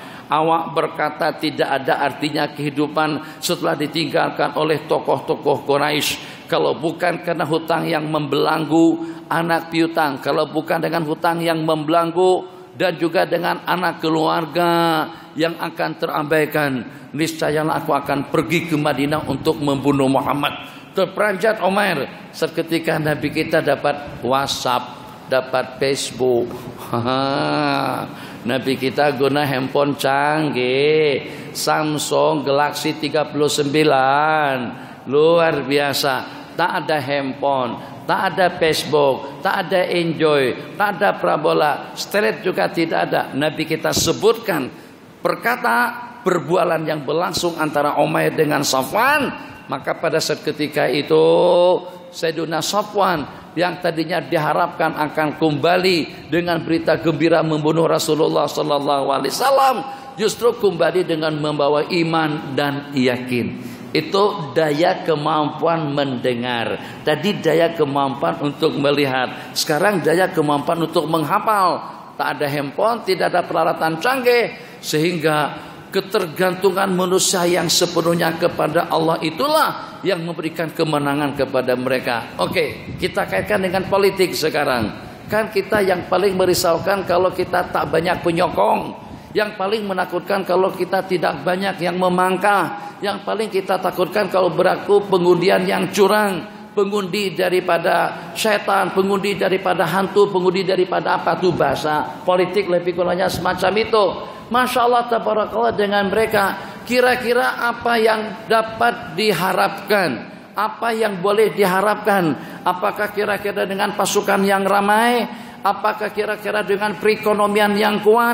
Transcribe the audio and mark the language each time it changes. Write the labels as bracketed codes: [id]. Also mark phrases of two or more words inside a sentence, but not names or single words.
[ms] Awak berkata tidak ada artinya kehidupan setelah ditinggalkan oleh tokoh-tokoh Quraisy. [id] Kalau bukan karena hutang yang membelenggu anak piutang, kalau bukan dengan hutang yang membelenggu dan juga dengan anak keluarga yang akan terabaikan, niscayalah aku akan pergi ke Madinah untuk membunuh Muhammad. Terperanjat Umar. Seketika Nabi kita dapat WhatsApp, dapat Facebook. [ms] Nabi kita guna handphone canggih, Samsung Galaxy 39, luar biasa. Tak ada handphone, tak ada Facebook, tak ada Enjoy, tak ada parabola, street juga tidak ada. Nabi kita sebutkan perbualan yang berlangsung antara Umair dengan Safwan. [id] Maka pada saat ketika itu Sayyidina Safwan yang tadinya diharapkan akan kembali dengan berita gembira membunuh Rasulullah SAW, justru kembali dengan membawa iman dan yakin. Itu daya kemampuan mendengar. Tadi daya kemampuan untuk melihat, sekarang daya kemampuan untuk menghafal. Tak ada handphone, tidak ada peralatan canggih, sehingga ketergantungan manusia yang sepenuhnya kepada Allah itulah yang memberikan kemenangan kepada mereka. Oke, kita kaitkan dengan politik sekarang. [ms] Kan kita yang paling merisaukan kalau kita tak banyak penyokong. Yang paling menakutkan kalau kita tidak banyak yang memangkah. [id] Yang paling kita takutkan kalau berlaku pengundian yang curang, pengundi daripada setan, pengundi daripada hantu, pengundi daripada apa tuh bahasa politik lebih kurangnya semacam itu. [ar] Masya Allah tabarakallah dengan mereka. [id] Kira-kira apa yang dapat diharapkan? [ms] Apa yang boleh diharapkan? Apakah kira-kira dengan pasukan yang ramai? [id] Apakah kira-kira dengan perekonomian yang kuat?